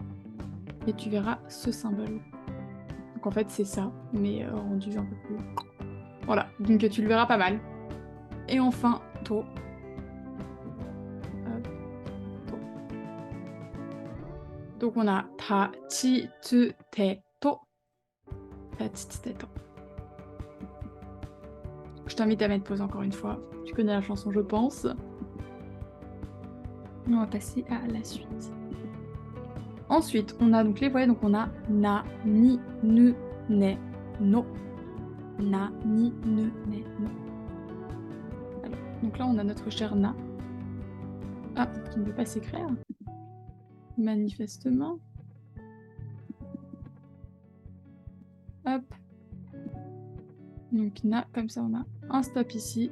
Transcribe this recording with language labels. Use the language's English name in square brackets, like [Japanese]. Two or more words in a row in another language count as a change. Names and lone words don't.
[French] Et tu verras ce symbole. Donc en fait, c'est ça, mais rendu un peu plus... Voilà, donc tu le verras pas mal. Et enfin, to. Donc on a ta, [Japanese] chi, tsu, te, to. Ta, chi, tsu, te, to. [French] Je t'invite à mettre pause encore une fois. Tu connais la chanson, je pense. On va passer à la suite. Ensuite, on a donc les voyelles. [Japanese] Donc on a na, ni, nu, ne, no. Na, ni, nu, ne, no. [French] Alors, donc là, on a notre cher na. Ah, qui ne veut pas s'écrire. Manifestement. Hop. Donc na, comme ça, on a un stop ici.